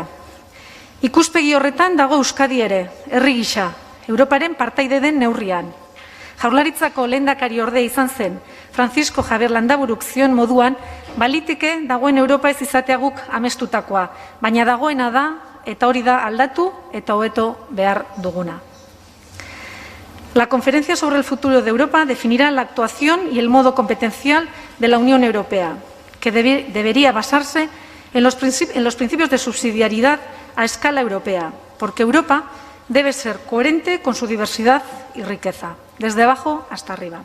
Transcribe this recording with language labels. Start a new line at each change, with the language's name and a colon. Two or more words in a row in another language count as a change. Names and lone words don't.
Basque: Ikuspegi horretan dago Euskadi ere, herri gisa, Europaren partaide den neurrian. Jaurlaritzako lehendakari ordea izan zen, Francisco Javier Landaburuk zioen moduan, baliteke dagoen Europa ez izatea guk amestutakoa, baina dagoena da, eta hori da aldatu eta hobeto behar duguna.
Spanish: La conferencia sobre el futuro de Europa definirá la actuación y el modo competencial de la Unión Europea, que debería basarse en los principios de subsidiariedad a escala europea, porque Europa debe ser coherente con su diversidad y riqueza, desde abajo hasta arriba.